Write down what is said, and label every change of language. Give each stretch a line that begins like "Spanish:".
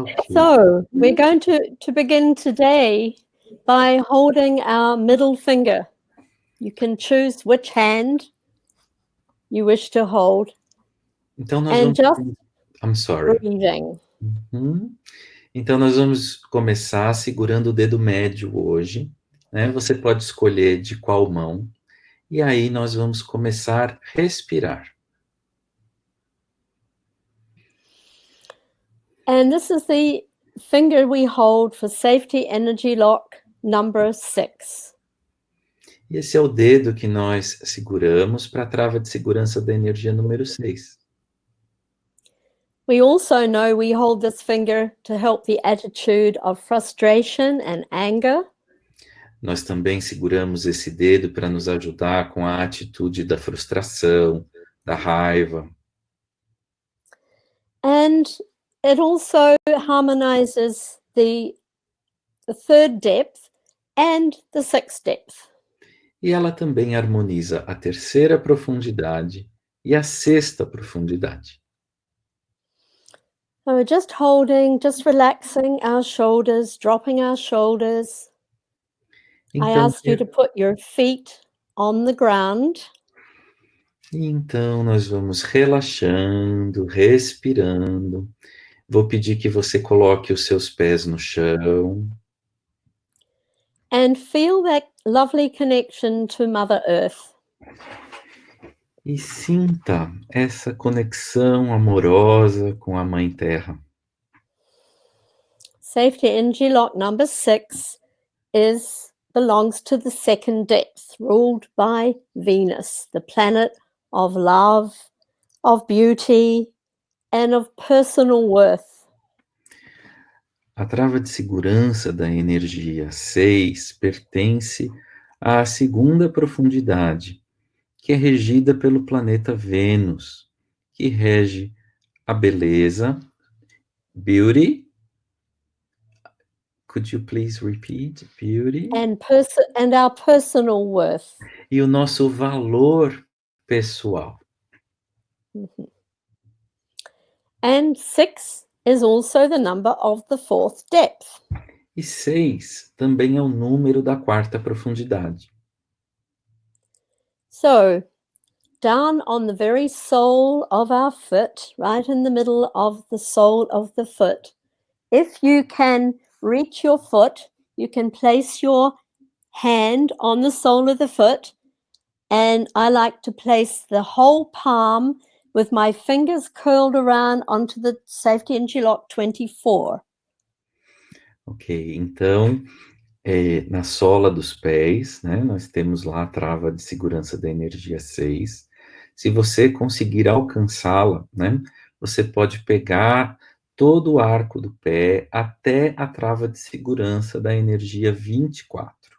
English: So we're going to begin today by holding our middle finger. You can choose which hand you wish to hold.
Portuguese: Então nós vamos...
English: I'm sorry. Breathing.
Portuguese: Então nós vamos começar segurando o dedo médio hoje, né? Você pode escolher de qual mão. E aí nós vamos começar a respirar.
English: And this is the finger we hold for safety energy lock number 6.
Portuguese: E esse é o dedo que nós seguramos para a trava de segurança da energia número 6.
English: We also know we hold this finger to help the attitude of frustration and anger.
Portuguese: Nós também seguramos esse dedo para nos ajudar com a atitude da frustração, da raiva.
English: And it also harmonizes the third depth and the sixth depth.
Portuguese: E ela também harmoniza a terceira profundidade e a sexta profundidade.
English: So we're just holding, just relaxing our shoulders, dropping our shoulders.
Portuguese: Então,
English: I ask you to put your feet on the ground.
Portuguese: Então, nós vamos relaxando, respirando. Vou pedir que você coloque os seus pés no chão.
English: And feel that lovely connection to Mother Earth.
Portuguese: E sinta essa conexão amorosa com a Mãe Terra.
English: Safety Energy Lock number 6 belongs to the second depth, ruled by Venus, the planet of love, of beauty, and of personal worth.
Portuguese: A trava de segurança da energia 6 pertence à segunda profundidade, que é regida pelo planeta Vênus, que rege a beleza,
English: beauty. Could you please repeat? Beauty. And our personal worth.
Portuguese: E o nosso valor pessoal.
English: And 6 is also the number of the fourth depth.
Portuguese: E 6 também é o número da quarta profundidade.
English: So, down on the very sole of our foot, right in the middle of the sole of the foot, if you can reach your foot, you can place your hand on the sole of the foot, and I like to place the whole palm with my fingers curled around onto the Safety Interlock 24.
Portuguese: Ok, então, na sola dos pés, né, nós temos lá a trava de segurança da energia 6. Se você conseguir alcançá-la, né, você pode pegar todo o arco do pé até a trava de segurança da energia 24.